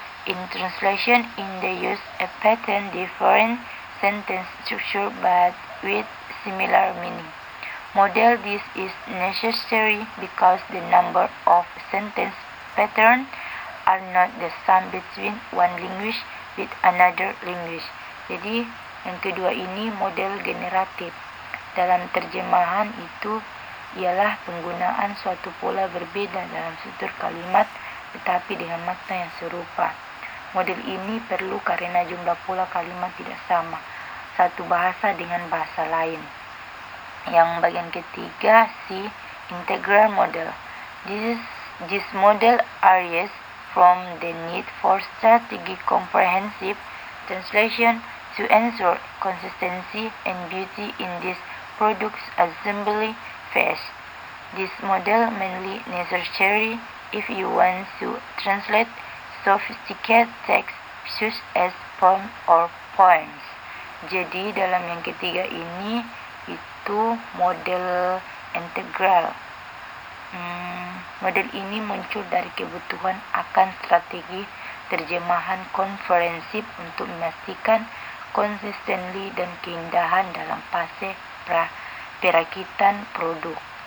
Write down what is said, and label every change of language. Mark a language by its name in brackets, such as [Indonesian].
[English] In translation, in the use a pattern different sentence structure but with similar meaning. Model this is necessary because the number of sentence patterns are not the same between one language with another language. [Indonesian] Jadi yang kedua ini model generatif. Dalam terjemahan itu ialah penggunaan suatu pola berbeda dalam struktur kalimat tetapi dengan makna yang serupa. Model ini perlu karena jumlah pola kalimat tidak sama satu bahasa dengan bahasa lain. Yang bagian ketiga, C, integral model. [English] This model arises from the need for strategic comprehensive translation to ensure consistency and beauty in this product's assembly phase. This model mainly necessary if you want to translate sophisticated text such as poem or poems. [Indonesian] Jadi dalam yang ketiga ini itu model integral. Model ini muncul dari kebutuhan akan strategi terjemahan komprehensif untuk memastikan konsistensi dan keindahan dalam fase perakitan produk.